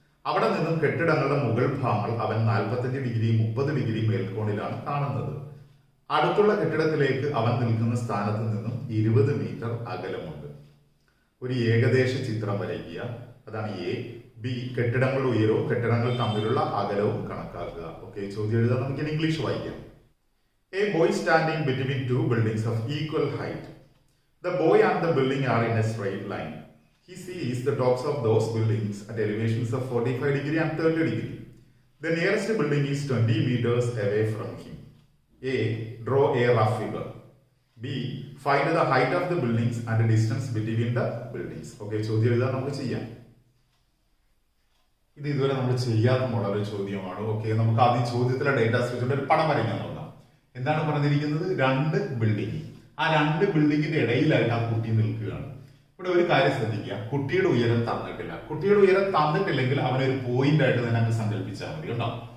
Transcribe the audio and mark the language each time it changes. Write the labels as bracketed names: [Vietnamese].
[Malayalam] അവിടെ നിന്നും കെട്ടിടങ്ങളുടെ മുകൾ ഭാഗങ്ങൾ അവൻ 45 ഡിഗ്രി 30 ഡിഗ്രി മേൽക്കോണിലാണ് കാണുന്നത്. അടുത്തുള്ള കെട്ടിടത്തിലേക്ക് അവൻ നിൽക്കുന്ന സ്ഥാനത്ത് നിന്നും 20 മീറ്റർ അകലമുണ്ട്. ഒരു ഏകദേശ ചിത്രം വരയ്ക്കുക. അതാണ് A. B. കെട്ടിടങ്ങളുടെ ഉയരവും കെട്ടിടങ്ങൾ തമ്മിലുള്ള അകലവും കണക്കാക്കുക. ഓക്കെ, ചോദ്യം എഴുതാൻ നമുക്ക് ഇംഗ്ലീഷ് വായിക്കാം. [English] A boy standing between 2 buildings of equal height. The boy and the building are in a straight line. He sees the tops of those buildings at elevations of 45 degree and 30 degree. The nearest building is 20 meters away from him. A. Draw a rough figure. B. Find the height of the buildings and the distance between the buildings. [Malayalam] Okay, ചോദ്യം എഴുതാൻ നമുക്ക് ചെയ്യാം. ഇത് ഇതുവരെ നമ്മൾ ചെയ്യാത്ത model ചോദ്യമാണ്. Okay, നമുക്ക് ആദ്യം ചോദ്യത്തിലെ ഡേറ്റ വെച്ചുകൊണ്ട് ഒരു പടം വരയ്ക്കാൻ നോക്കാം. എന്താണ് പറഞ്ഞിരിക്കുന്നത്? 2 ബിൽഡിംഗ്. ആ 2 ബിൽഡിങ്ങിന്റെ ഇടയിലായിട്ട് ആ കുട്ടി നിൽക്കുകയാണ്. ഇവിടെ ഒരു കാര്യം ശ്രദ്ധിക്കുക, കുട്ടിയുടെ ഉയരം തന്നിട്ടില്ല. കുട്ടിയുടെ ഉയരം തന്നിട്ടില്ലെങ്കിൽ അവനൊരു പോയിന്റ് ആയിട്ട് തന്നെ അങ്ങ് സങ്കല്പിച്ചാൽ മതി കേട്ടോ.